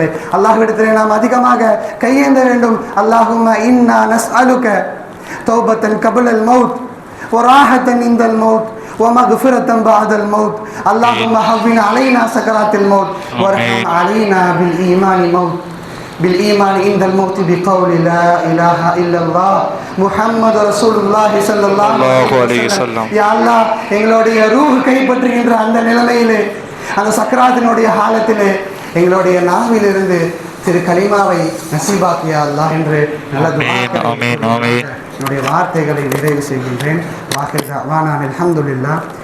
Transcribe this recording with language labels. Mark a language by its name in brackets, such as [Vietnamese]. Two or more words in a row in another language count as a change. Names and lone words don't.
[Tamil] அல்லாஹ்விடத்திலே நாம் அதிகமாக கையேந்த வேண்டும். [Arabic] اللهم إنا نسألك توبة قبل الموت وراحة عند الموت ومغفرة بعد الموت. اللهم هون علينا سكرات الموت وارحم علينا بالإيمان الموت بالإيمان عند الموت بقول لا إله إلا الله محمد رسول الله صلى الله عليه وسلم. يا الله, [Tamil] எங்களுடைய ரூஹ் கைப்பற்றுகின்ற அந்த நிலைமையிலே, அந்த சக்கராத்தினுடைய ஹாலத்திலே எங்களுடைய நாவிலிருந்து திரு கலிமாவை நசீபாக்கியா அல்லாஹ் என்று நல்ல என்னுடைய வார்த்தைகளை நிறைவு செய்கின்றேன். [Arabic] وآخر دعوانا الحمد لله.